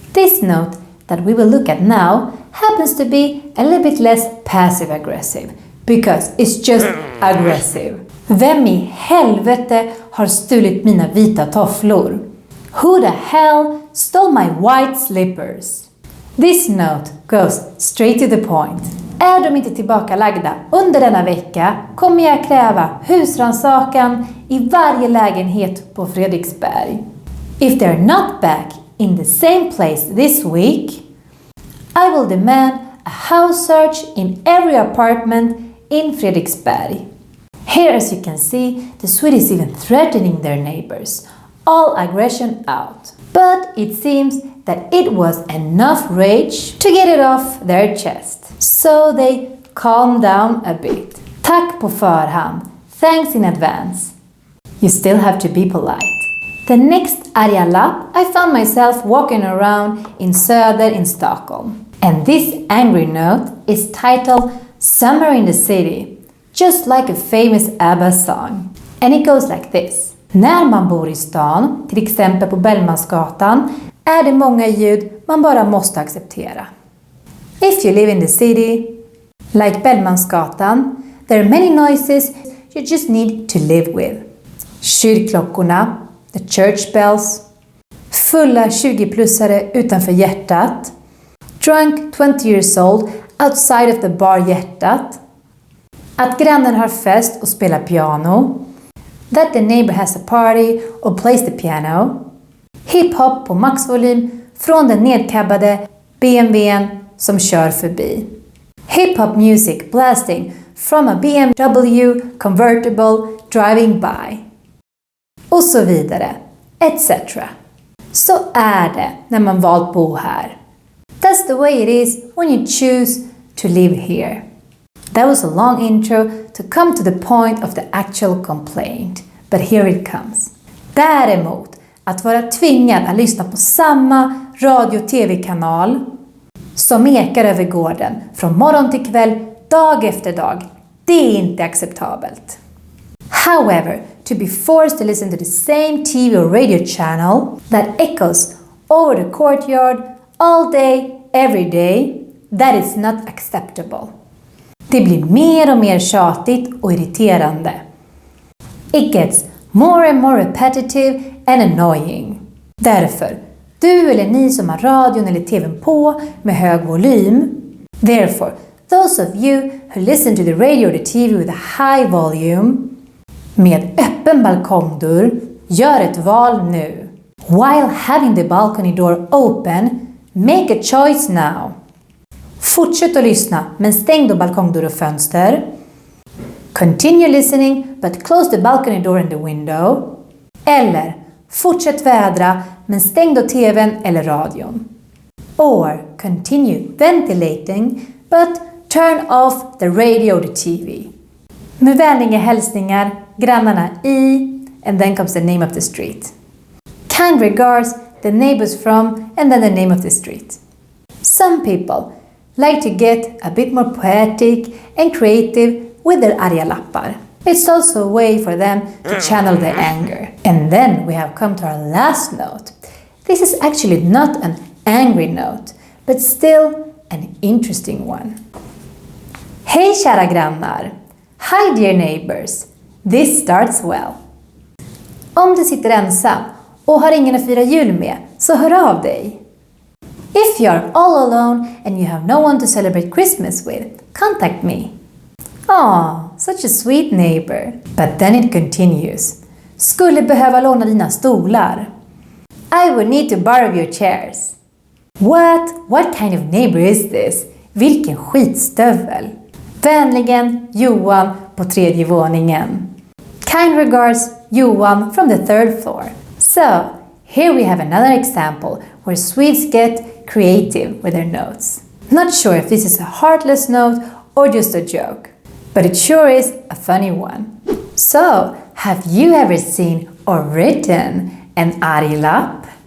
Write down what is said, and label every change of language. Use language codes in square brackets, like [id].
[en] This note that we will look at now happens to be a little bit less passive-aggressive, because it's just aggressive. [sv] Vem i helvete har stulit mina vita tofflor? [en] Who the hell stole my white slippers? This note goes straight to the point. [sv] Är de inte tillbakalagda under denna vecka kommer jag kräva husrannsakan i varje lägenhet på Fredriksberg. [en] If they're not back in the same place this week, I will demand a house search in every apartment in Fredriksberg. Here, as you can see, the Swedes is even threatening their neighbors. All aggression out. But it seems that it was enough rage to get it off their chest. So they calmed down a bit. [sv] Tack på förhand. [en] Thanks in advance. You still have to be polite. The next arga lapp, I found myself walking around in Söder in Stockholm. And this angry note is titled Summer in the City, just like a famous ABBA song. And it goes like this. [sv] När man bor i stan, till exempel på Bellmansgatan, är det många ljud man bara måste acceptera. [en] If you live in the city, like Bellmansgatan, there are many noises you just need to live with. [sv] Kyrkklockorna, [en] the church bells, [sv] fulla 20-plussare utanför hjärtat, [en] drunk 20 years old outside of the bar hjärtat, [sv] att grannen har fest och spelar piano, [en] that the neighbor has a party or plays the piano, [sv] hiphop på maxvolym från den nedkabbade BMWn som kör förbi, [en] hiphop music blasting from a BMW convertible driving by, [sv] och så vidare, etc. Så är det när man valt bo här. [en] That's the way it is when you choose to live here. That was a long intro to come to the point of the actual complaint. But here it comes. [sv] Däremot, att vara tvingad att lyssna på samma radio- och tv-kanal som ekar över gården från morgon till kväll, dag efter dag, det är inte acceptabelt. [en] However, to be forced to listen to the same TV or radio channel that echoes over the courtyard all day, every day, that is not acceptable. [sv] Det blir mer och mer tjatigt och irriterande. [en] It gets more and more repetitive and annoying. [sv] Därför, du eller ni som har radion eller tvn på med hög volym. [en] Therefore, those of you who listen to the radio or the TV with a high volume, [sv] med öppen balkongdörr, gör ett val nu. [en] While having the balcony door open, make a choice now. [sv] Fortsätt att lyssna, men stäng då balkongdörr och fönster. [en] Continue listening, but close the balcony door and the window. [sv] Eller, fortsätt vädra, men stäng då tvn eller radion. [en] Or, continue ventilating, but turn off the radio or the TV. [sv] Med vänliga hälsningar, grannarna i, [en] and then comes the name of the street. Kind regards, the neighbors from, and then the name of the street. Some people like to get a bit more poetic and creative with their arga lappar. It's also a way for them to channel their anger. And then we have come to our last note. This is actually not an angry note, but still an interesting one. [sv] Hej kära grannar! [en] Hi dear neighbors! This starts well. [sv] Om du sitter ensam och har ingen att fira jul med, så hör av dig. [en] If you are all alone and you have no one to celebrate Christmas with, contact me. Aw, such a sweet neighbor. But then it continues. [sv] Skulle behöva låna dina stolar. [en] I would need to borrow your chairs. What kind of neighbor is this? [sv] Vilken skitstövel. Vänligen Johan på 3:e våningen. [en] Kind regards Johan from the 3rd floor. So, here we have another example where Swedes get creative with their notes. Not sure if this is a heartless note or just a joke, but it sure is a funny one. So, have you ever seen or written an arg lapp?